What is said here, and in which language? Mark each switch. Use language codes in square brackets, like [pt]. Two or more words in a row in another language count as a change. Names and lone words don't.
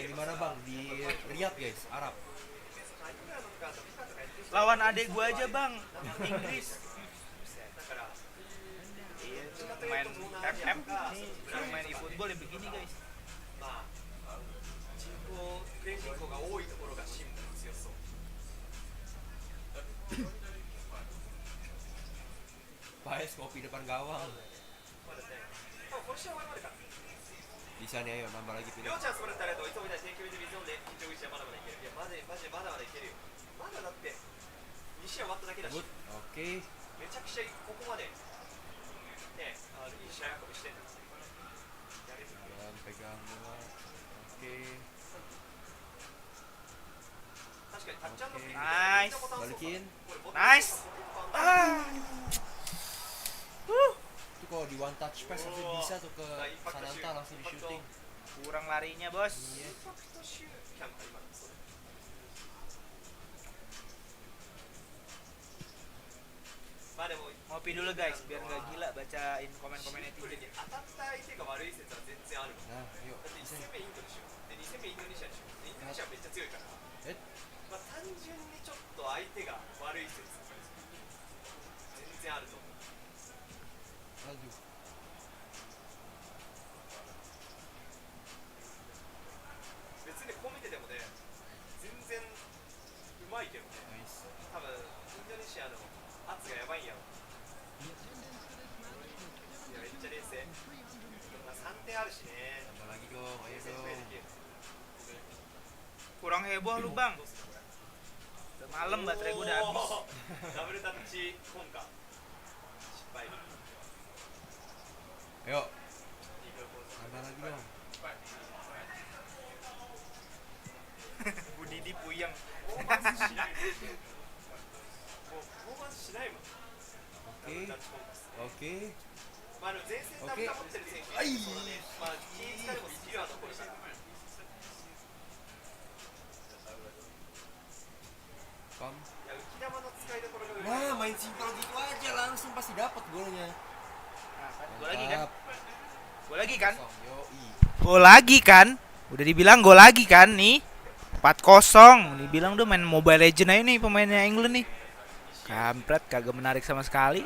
[id] Main di mana bang? Di Riyadh guys, Arab. [ja] イングランドとかアフリカとかやってる人 [id] Lawan adek gue aja bang. Inggris. [ja] だから [id] Iya, main FF nih, suruh main eFootball ya begini guys. [ja] まあ人口プレー人口が多いところがチームが強そう。 [id] Paes ngopi depan gawang. [ja] まだね、この試合終わるまでか。 [id] Bisa nih ayo nambah lagi [ja] り [id] pilih. [ja] ょうちゃんそれたらといつもみたいに提供で水飲んで緊張口はまだまだいける。いやマジまだまだいけるよ。まだだって2試合終わっただけだし、 [id] Good. Oke. [ja] めちゃくちゃここまでね、いい試合運びしてるんですよ。やれる。 [id] Pegang bola. Oke. [ja] 確かに [en] touch and free [id] Nice. Balikin. Nice. Ah. Itu kalau di [en] one touch pass [id] harusnya bisa tuh ke Sananta langsung di shooting. Kurang larinya bos. [ja] インパクトシューキャンプ今そう。まあでも [id] Ngopi dulu guys, biar nggak gila bacain komen-komen [ja] シンプル [id] netizen. [ja] に当たった相手が悪い説は全然あるもん。 [id] Nah, yuk. [ja] だって1戦目インドでしょ。で2戦目インドネシアでしょ。でインドネシアめっちゃ強いから。えまあ単純にちょっと相手が悪い説全然あると思う。 [id] Aduh. [ja] 別にこう見ててもね、全然うまいけどね。 [id] Nice. [ja] 多分インドネシアの圧がやばいんやろ。あるしね。 [id] Tambah lagi dong, ayo dong. Kurang heboh lu bang. Udah malam baterai gue udah habis. [en] double touch [ja] コンカ失敗。 [id] Ayo. Tambah lagi dong. Bu Didi puyeng. [ja] パフォーマンスしないもん。もうパフォーマンスしないもん。 [en] double touch [ja] コンカっすね。 [id] Oke. [ja] まあ前線ダブルタ持ってる選手いるね。まあ気ぃ使いもスキルは残るから。 [id] Pam. [ja] いや浮き玉の使いどころがうまい。 [id] Nah, main simpel gitu aja langsung pasti dapat golnya. Gue lagi kan? Mantap. Gue lagi kan? Yoi. Gol lagi kan? Udah dibilang gol lagi kan nih. 4-0. Dibilang tuh main Mobile Legend aja nih pemainnya England nih. Kampret kagak menarik sama sekali.